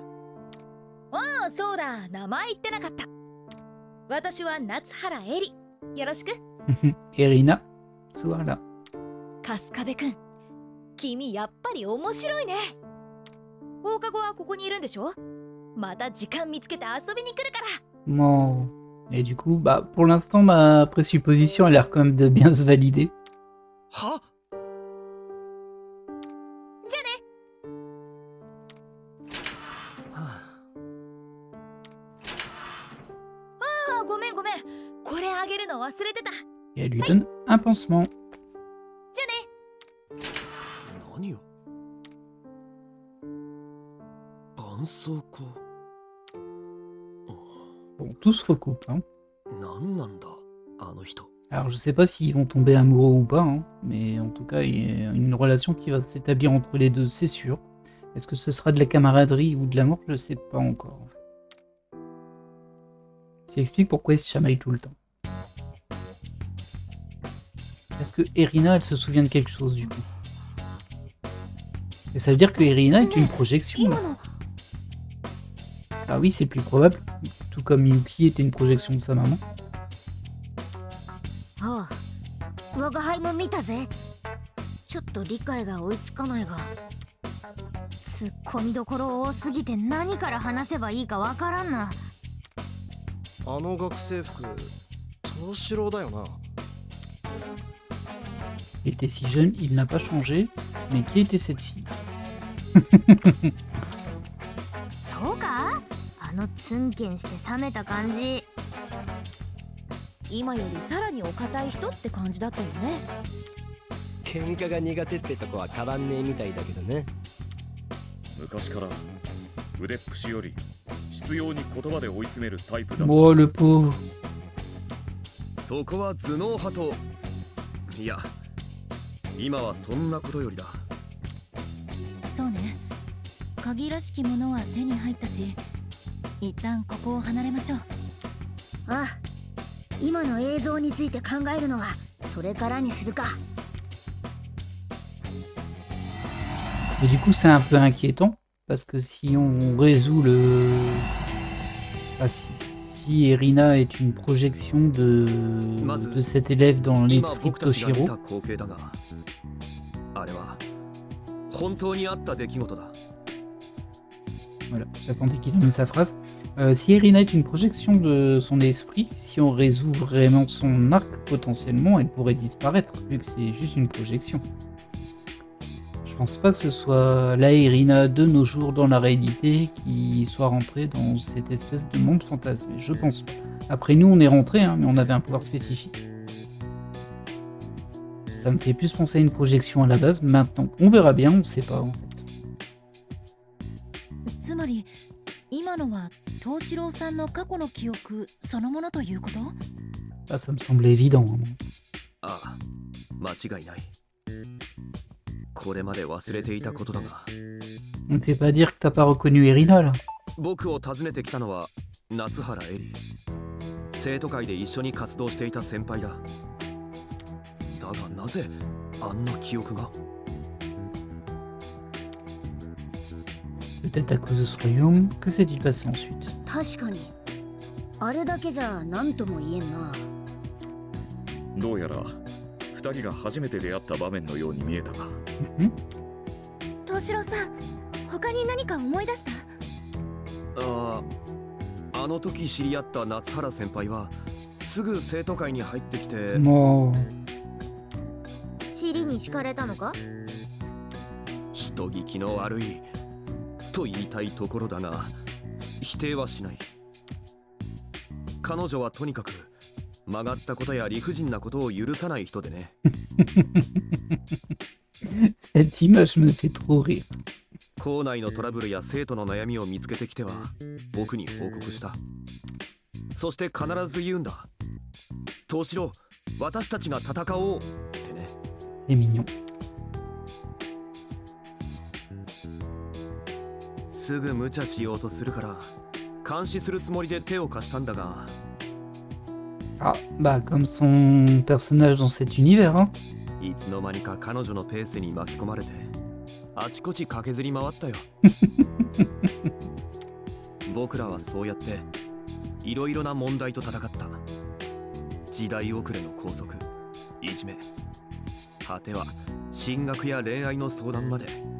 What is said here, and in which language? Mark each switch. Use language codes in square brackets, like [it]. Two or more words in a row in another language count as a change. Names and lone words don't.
[ja] ああ、そうだ、名前言ってなかった。私は夏原エリ。よろしく。 Erina, Tsuhara. 春日部くん、君やっぱり面白いね。放課後はここにいるんでしょ？また時間見つけて遊びに来るから。 [fr] Bon. Et du coup, bah, pour l'instant, ma présupposition a l'air quand même de bien se valider. [ja] は？じゃあね。ああ、ごめんごめん。これあげるの忘れてた。 [fr] Et elle lui donne un pansement. [ja] じゃあね。何よ。絆創膏。 [fr] Bon, tout se recoupe. Hein. [ja] 何なんだあの人。 [fr] Alors, je sais pas s'ils vont tomber amoureux ou pas, hein, mais en tout cas, il y a une relation qui va s'établir entre les deux, c'est sûr. Est-ce que ce sera de la camaraderie ou de l'amour? Je sais pas encore. En fait. Ça explique pourquoi ils se chamaillent tout le temps. Est-ce que Erina, elle se souvient de quelque chose du coup? Et ça veut dire que Erina est une projection. Là. Ah oui, c'est plus probable. Tout comme Yuki était une projection de sa maman. [ja] ああ、我が輩も見たぜ。ちょっと理解が追いつかないが、突っ込みどころ多すぎて何から話せばいいかわからんな。あの学生服、東四郎だよな。 [fr] Il était si jeune, il n'a pas changé. Mais qui était cette fille? [ja] そうか？あのツンケンして冷めた感じ。今よりさらにお堅い人って感じだったよね。喧嘩が苦手ってとこは変わんねえみたいだけどね。昔から腕っぷしより執拗に言葉で追い詰めるタイプだ。 [fr] Oh le pauvre. [ja] そこは頭脳派と。いや、今はそんなことよりだ。そうね。鍵らしきものは手に入ったし、一旦ここを離れましょう。ああ、今の映像について考えるのはそれからにするか。 [fr] Et du coup, c'est un peu inquiétant. Parce que si on résout le... Ah, si Erina est une projection de cet élève dans l'esprit de Toshiro... [ja] あれは本当にあった出来事だ。 [fr] Voilà, j'attendais qu'il termine sa phrase. Si Erina est une projection de son esprit, si on résout vraiment son arc, potentiellement, elle pourrait disparaître, vu que c'est juste une projection. Je pense pas que ce soit la Erina de nos jours dans la réalité qui soit rentrée dans cette espèce de monde fantasmé. Je pense pas. Après nous, on est rentré, hein, mais on avait un pouvoir spécifique. Ça me fait plus penser à une projection à la base. Maintenant, on verra bien, on sait pas en fait. [ja] つまり今のは東四郎さんの過去の記憶そのものということ？ [fr] Ah, ça me semble évident. Hein. [ja] ああ、間違いない。これまで忘れていたことだが。 [fr] On ne fait pas dire que t'as pas reconnu Erina là. [ja] 僕を訪ねてきたのは夏原エリ。生徒会で一緒に活動していた先輩だ。だがなぜあんな記憶が？ [fr] Peut-être à cause de ce royaume. Que s'est-il passé ensuite? [ja] 確かにあれだけじゃ何とも言えんな。どうやら2人が初めて出会った場面のように見えたが。東四郎さん、 他に何か思い出した？あの時知り合った夏原先輩はすぐ生徒会に入ってきて、も尻に敷かれたのか？人聞きの悪いと言いたいところだが否定はしない。彼女はとにかく曲がったことや理不尽なことを許さない人でね。 [fr] cette image me fait trop rire. [ja] 校内のトラブルや生徒の悩みを見つけてきては僕に報告した。そして必ず言うんだ。東四郎、私たちが戦おうってね。 [fr] C'est mignon. [ja] すぐ無茶しようとするから監視するつもりで手を貸したんだが。 [fr] Ah, bah comme son personnage dans cet univers, hein. [ja] いつの間にか彼女のペースに巻き込まれてあちこち駆けずり回ったよ。僕らはそうやっていろいろな問題と戦った。時代遅れの校則、いじめ、果ては進学や恋愛の相談まで。